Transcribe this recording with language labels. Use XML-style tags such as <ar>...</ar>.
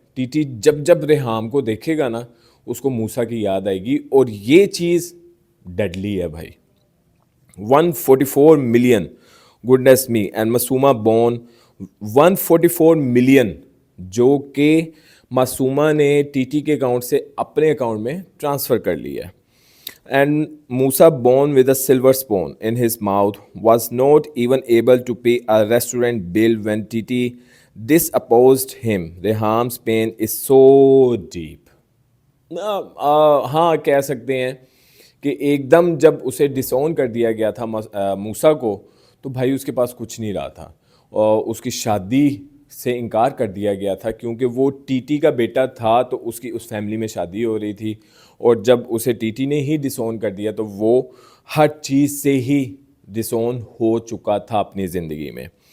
<ur>T T جب ریحام کو دیکھے گا نا اس کو موسیٰ کی یاد آئے گی, اور یہ چیز ڈیڈلی ہے بھائی. 144 million,</ur> <en>goodness me,</en> <ur>and Masuma born 144 million, جو کہ معصومہ نے ٹی ٹی کے اکاؤنٹ سے اپنے اکاؤنٹ میں ٹرانسفر کر لیا ہے.</ur> <en>And Musa, born with a silver spoon in his mouth, was not even able to pay a restaurant bill when Titi disopposed him. Reham's pain is so deep.</en> <ur>हाँ कह सकते हैं کہ ایک دم جب اسے ڈسون کر دیا گیا تھا موسیٰ کو، تو بھائی اس کے پاس کچھ نہیں رہا تھا، اور اس کی شادی سے انکار کر دیا گیا تھا کیونکہ وہ ٹی ٹی کا بیٹا تھا، تو اس کی اس فیملی میں شادی ہو رہی تھی، اور جب اسے ٹی ٹی نے ہی ڈسون کر دیا تو وہ ہر چیز سے ہی ڈسون ہو چکا تھا اپنی زندگی میں.</ur>